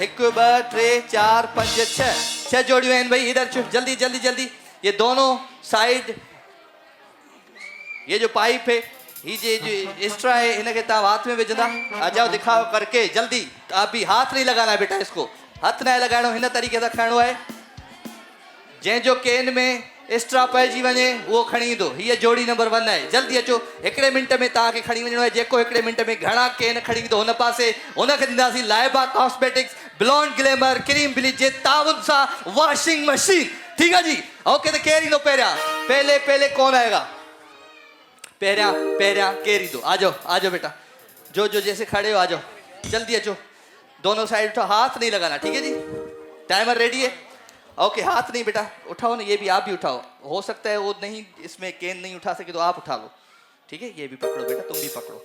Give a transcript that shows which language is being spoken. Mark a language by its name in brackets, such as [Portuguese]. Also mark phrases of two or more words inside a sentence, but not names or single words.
[Hindi] 1 2 3 4 5 6। 6 जोड़ियों हैं भाई, इधर जल्दी जल्दी जल्दी। ये दोनों साइड, ये जो पाइप है, ये जो एक्स्ट्रा है, इनके [Sindhi] ताव हाथ में विझंदा। [Hindi] आ जाओ, दिखाओ करके जल्दी। अभी हाथ नहीं लगाना है बेटा, [Sindhi] इसको हाथ ना लगाणो, हिन तरीक़े सां खणणो आहे। जंहिंजो केन में एक्स्ट्रा पइजी वञे उहो खणी ईंदो। हीअ जोड़ी नंबर 1 आहे। जल्दी अचो, हिकिड़े मिंट में तव्हांखे खणी वञिणो आहे। जेको हिकिड़े मिंट में घणा केन खणी ईंदो हुन पासे हुनखे ॾींदासीं लाइबा कॉस्मेटिक्स ब्लॉन्ड ग्लैमर क्रीम ब्लीच जे ताउन सां [English] washing machine. [Hindi] ठीक है जी? [Sindhi] ओके, तो केर ईंदो पहिरियां? [Hindi] पहले पहले कौन आएगा? [Sindhi] पहिरियां पहिरियां केर ईंदो? [Hindi] आ जाओ बेटा, जो जो जैसे खड़े हो आ जाओ, [Sindhi] जल्दी अचो। [Hindi] दोनों साइड उठाओ, हाथ नहीं लगाना, ठीक है जी? [English] timer ready [Hindi] है? ओके, हाथ नहीं बेटा, उठाओ ना, ये भी आप भी उठाओ। हो सकता है वो नहीं, इसमें केन नहीं उठा सके तो आप उठा लो, ठीक है? ये भी पकड़ो बेटा, तुम भी पकड़ो।